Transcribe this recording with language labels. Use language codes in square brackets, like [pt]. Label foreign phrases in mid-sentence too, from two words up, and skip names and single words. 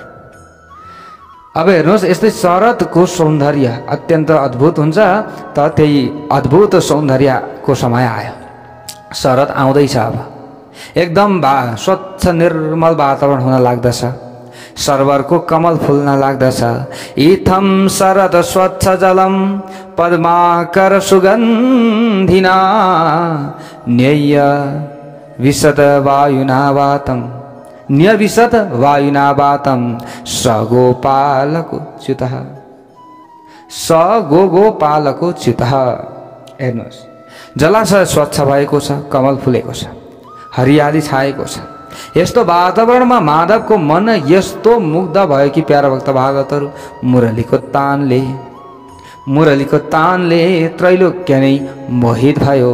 [ne] अब हेर्नुहोस्, यस्तै शरदको सौन्दर्य अत्यन्त अद्भुत हुन्छ। त त्यही अद्भुत सौन्दर्यको समय आयो। शरद आउँदैछ। अब एकदम स्वच्छ निर्मल वातावरण हुन लाग्दछ। सर्वरको कमल फुल्न लाग्दछ। [sa] इथम शरद स्वच्छ जलम पद्माकर सुगन्धिना न्यय विशत वायुनावातं न्यविशत वायुनावातं स गोपालको च्युतः स गोपालको च्युतः। [ne] हेर्नुहोस्, जलाशय स्वच्छ भएको छ, कमल फुलेको छ, हरियाली छाएको छ। यस्तो वातावरणमा माधवको मन यस्तो मुग्ध भयो कि प्यारा भक्त भागवतहरू मुरलीको तानले त्रैलोक्य नै मोहित भयो।